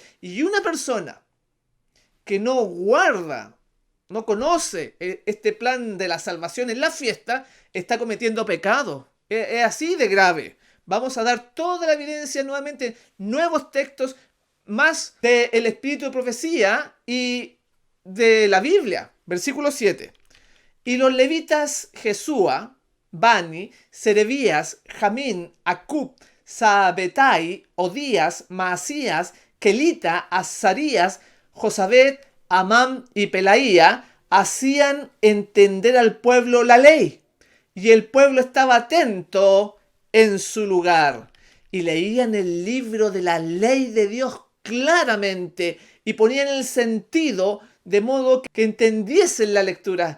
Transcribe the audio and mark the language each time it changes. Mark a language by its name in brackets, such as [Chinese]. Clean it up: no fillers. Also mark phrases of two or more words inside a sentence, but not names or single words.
[Spanish] Y una persona que no guarda, no conoce este plan de la salvación en la fiesta, está cometiendo pecado. Es así de grave. Vamos a dar toda la evidencia nuevamente, nuevos textos, más del espíritu de profecía y de la Biblia. Versículo 7. Y los levitas Jesúa, Bani, Serebías, Jamín, Acub, Sabetai, Odías, Maasías, Kelita, Azarías, Josabet, Amán y Pelaía hacían entender al pueblo la ley, y el pueblo estaba atento en su lugar, y leían el libro de la ley de Dios claramente, y ponían el sentido de modo que entendiesen la lectura.